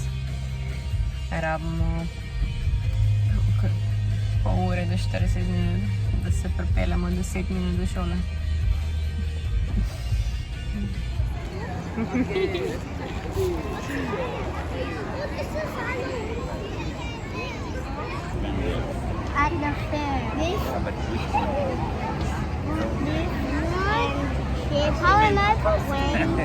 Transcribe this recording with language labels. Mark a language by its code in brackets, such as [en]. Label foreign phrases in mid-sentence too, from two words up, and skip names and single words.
[sl] Rabimo pol ure do 40 minut, da se pripeljemo 10 minut do šole. [en] At the fair. This how am I wearing?